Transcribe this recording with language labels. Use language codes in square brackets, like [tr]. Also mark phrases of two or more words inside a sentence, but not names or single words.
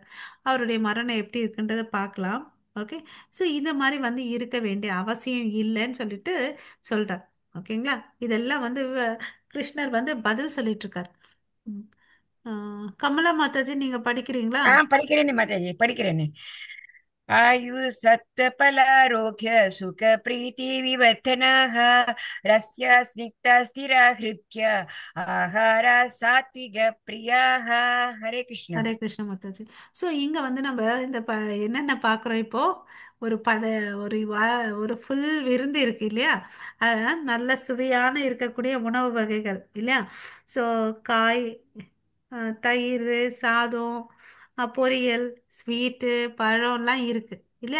[ta] அவருடைய மரணம் எப்படி இருக்குன்றத பார்க்கலாம். ஓகே. ஸோ இந்த மாதிரி வந்து இருக்க வேண்டிய அவசியம் இல்லைன்னு சொல்லிட்டு சொல்றார். ஓகேங்களா? இதெல்லாம் வந்து கிருஷ்ணர் வந்து பதில் சொல்லிட்டு இருக்கார். ம். கமலா மாதாஜி, நீங்க படிக்கிறீங்களா? படிக்கிறேனே மாதாஜி, படிக்கிறேனே. [sa] आयुः सत्त्वफलारोग्य सुखप्रीतिविवर्धनाः रस्य स्निग्धा स्थिरा हृत्य आहारा सात्विकप्रियाः। हरे कृष्ण। [ta] ஹரே கிருஷ்ண மாதாஜி. ஸோ இங்கே வந்து நம்ம இந்த என்னென்ன பார்க்குறோம் இப்போ ஒரு ஒரு ஒரு ஃபுல் விருந்து இருக்கு இல்லையா? நல்ல சுவையான இருக்கக்கூடிய உணவு வகைகள் இல்லையா? ஸோ காய், தயிர், சாதம், பொரியல், ஸ்வீட்டு, பழம்லாம் இருக்கு இல்லையா?